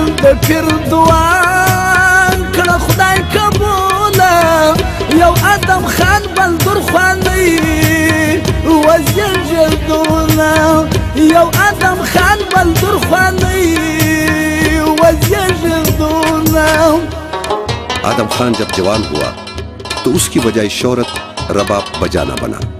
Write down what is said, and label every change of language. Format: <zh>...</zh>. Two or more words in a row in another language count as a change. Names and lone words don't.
<ps>پیر دعا کړه خدای قبوله یو ادم خان بل درخوانی وزیږېدونه یو ادم خان بل درخوانی وزیږېدونه</ps> <ur>آدم خان جب جوان ہوا تو اس کی بجائے شہرت رباب بجانا بنا.</ur>